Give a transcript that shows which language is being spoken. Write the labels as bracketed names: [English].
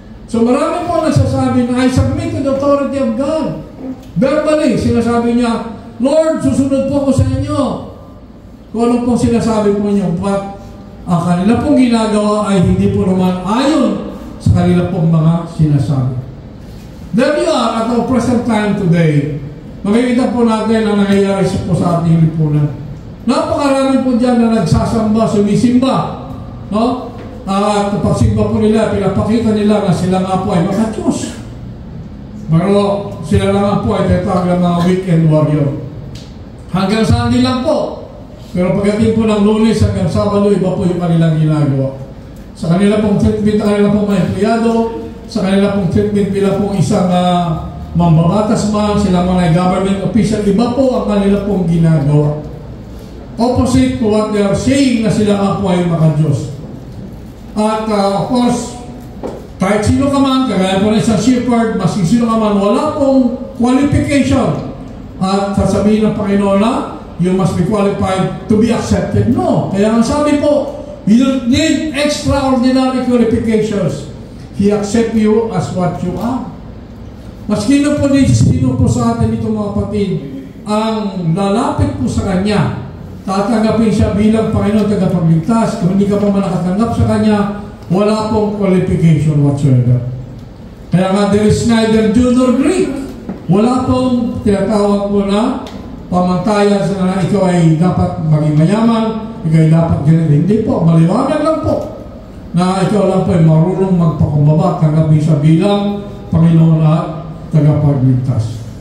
[Filipino] So marami po nagsasabi na [English] I submit to the authority of God. [Filipino] Verbally, sinasabi niya, Lord, susunod po ako sa inyo. Kung ano pong sinasabi po niyo, but ang kanila pong ginagawa ay hindi po naman ayon sa kanila pong mga sinasabi. [English] There you are at our present time today. [Filipino] Makikita po natin ang nangyayari po sa ating lipunan. Napakarami po dyan na nagsasamba, sumisimba. No? At pagsimba po nila, pinapakita nila na sila nga po ay maka-Diyos. Pero sila lang nga po ay tatawag ng mga weekend warrior. Hanggang Sunday lang po. Pero pagdating po ng Lunes hanggang Sabado, iba po yung kanilang ginagawa. Sa kanila pong treatment, sa kanila pong mga empleyado, sa kanila pong treatment bilang pong isang mambabatas man, sila mga government official, iba po ang kanila pong ginagawa. [English] Opposite to what they are saying [Filipino] na sila nga po ay maka-Diyos. At of course, kahit sino ka man, kagaya po na isang shepherd, maski sino ka man, wala pong qualification. At sasabihin ng Panginoon na, [English] you must be qualified to be accepted. No. [Filipino] Kaya ang sabi po, [English] you don't need extraordinary qualifications. He accepts you as what you are. [Filipino] Maski na po sino po sa atin ito mga kapatid, ang lalapit po sa Kanya, tatanggapin siya bilang Panginoon tagapagligtas. Kung hindi ka pa man nakatanggap sa Kanya, wala pong qualification whatsoever. Kaya nga, [English] there is neither Jew nor Greek. [Filipino] Wala pong tinatawag po na pamantayan sa na ikaw ay dapat maging mayaman, ikaw ay dapat ganito. Hindi po, maliwanag lang po na ikaw lang po ay marunong magpakumbaba, tanggapin siya bilang Panginoon at tagapagligtas.